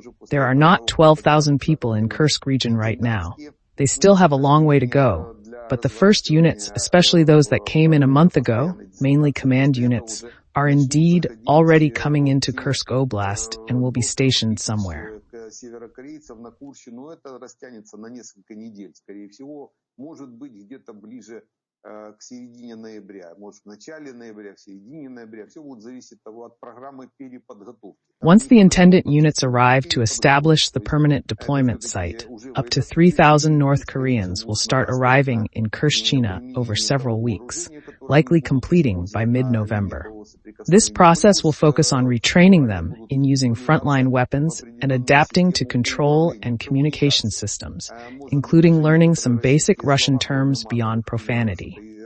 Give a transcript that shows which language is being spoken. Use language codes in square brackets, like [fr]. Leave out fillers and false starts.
[en] There are not 12,000 people in Kursk region right now. They still have a long way to go, but the first units, especially those that came in a month ago, mainly command units, are indeed already coming into Kursk Oblast and will be stationed somewhere. [ru] Северокорейцев на Курще, но это растянется на несколько недель, скорее всего, может быть где-то ближе к середине ноября, может в начале ноября, в середине ноября, все будет зависеть от программы переподготовки. [en] Once the intendant units arrive to establish the permanent deployment site, up to 3,000 North Koreans will start arriving in Kurshchina over several weeks, likely completing by mid-November. This process will focus on retraining them in using frontline weapons and adapting to control and communication systems, including learning some basic Russian terms beyond profanity.